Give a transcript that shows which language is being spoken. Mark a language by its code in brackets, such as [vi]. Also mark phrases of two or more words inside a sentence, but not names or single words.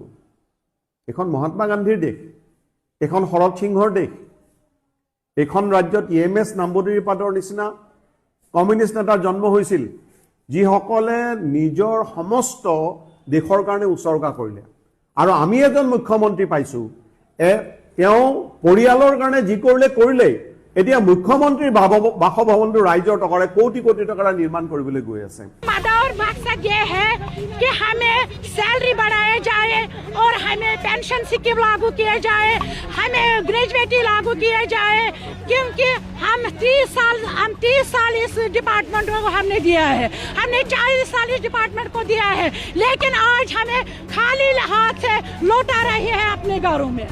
[as] এখন মহাত্মা গান্ধীৰ দেশ, এখন শৰৎ সিংহৰ দেশ, এইখন ৰাজ্যত EMS নাম্বুদিৰিপাদৰ নিচিনা কমিউনিষ্ট নেতাৰ জন্ম হৈছিল, যিসকলে নিজৰ সমস্ত দেশৰ কাৰণে উৎসৰ্গা কৰিলে। আৰু আমি এজন মুখ্যমন্ত্ৰী পাইছোঁ, তেওঁ পৰিয়ালৰ কাৰণে যি কৰিলেই। এতিয়া মুখ্যমন্ত্ৰীৰ বাসভৱনটো ৰাইজৰ টকাৰে কোটি কোটি টকাৰে নিৰ্মাণ কৰিবলৈ গৈ আছে। [hi] और मकसद ये है कि हमें सैलरी बढ़ाया जाए और हमें पेंशन स्कीम लागू किया जाए, हमें ग्रेजुएटी लागू किया जाए, क्योंकि हम 30 साल इस डिपार्टमेंट को हमने दिया है, हमने 40 साल इस डिपार्टमेंट को दिया है, लेकिन आज हमें खाली हाथ से लौटा रहे हैं अपने घरों में।